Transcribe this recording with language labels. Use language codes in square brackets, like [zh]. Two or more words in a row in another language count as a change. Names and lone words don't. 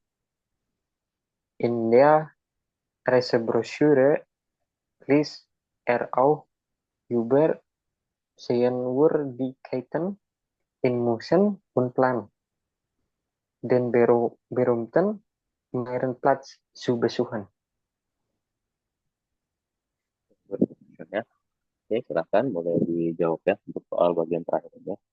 [de] In der Reisebroschüre liest er auch über Sehenswürdigkeiten in München und Plan, den berühmten Marienplatz zu besuchen. [id] Ya. Oke, silakan boleh dijawab ya untuk soal bagian terakhir ya.